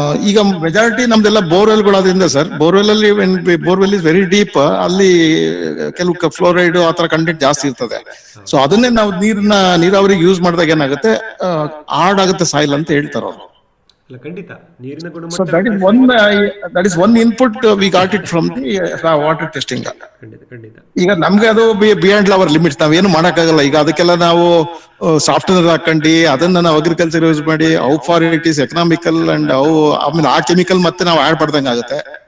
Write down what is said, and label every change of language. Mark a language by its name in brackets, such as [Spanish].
[Kannada] ಈಗ ಮೆಜಾರಿಟಿ ನಮ್ದೆಲ್ಲ ಬೋರ್ವೆಲ್ಗಳಾದ್ರಿಂದ sir, borewell ಅಲ್ಲಿ [English] borewell is very deep, [Kannada] ಅಲ್ಲಿ ಕೆಲವು ಫ್ಲೋರೈಡ್ ಆತರ ಕಂಟೆಂಟ್ ಜಾಸ್ತಿ ಇರ್ತದೆ. ಸೊ ಅದನ್ನೇ ನಾವು ನೀರಾವರಿಗೆ ಯೂಸ್ ಮಾಡಿದಾಗ ಏನಾಗುತ್ತೆ, ಹಾರ್ಡ್ ಆಗುತ್ತೆ ಸಾಯಿಲ್ ಅಂತ ಹೇಳ್ತಾರೆ ಅವರು. ಇಲ್ಲ, ಖಂಡಿತ ನೀರಿನ [English] So [Kannada] ಗುಣಮಟ್ಟ [English] that is one input we got it from the water testing. [Kannada] ಖಂಡಿತ. ಈಗ ನಮ್ಗೆ ಅದು [English] beyond our limits, [Kannada] ನಾವೇನು ಮಾಡಕ್ಕಾಗಲ್ಲ. ಈಗ ಅದಕ್ಕೆಲ್ಲ ನಾವು ಸಾಫ್ಟ್ವೇರ್ ಹಾಕೊಂಡು ಅದನ್ನ ನಾವು ಅಗ್ರಿಕಲ್ಚರ್ ಯೂಸ್ ಮಾಡಿ [English] how far it is economical [Kannada] and ಆಮೇಲೆ ಆ ಕೆಮಿಕಲ್ ಮತ್ತೆ ನಾವು ಆಡ್ ಮಾಡ್ದಂಗೆ ಆಗುತ್ತೆ.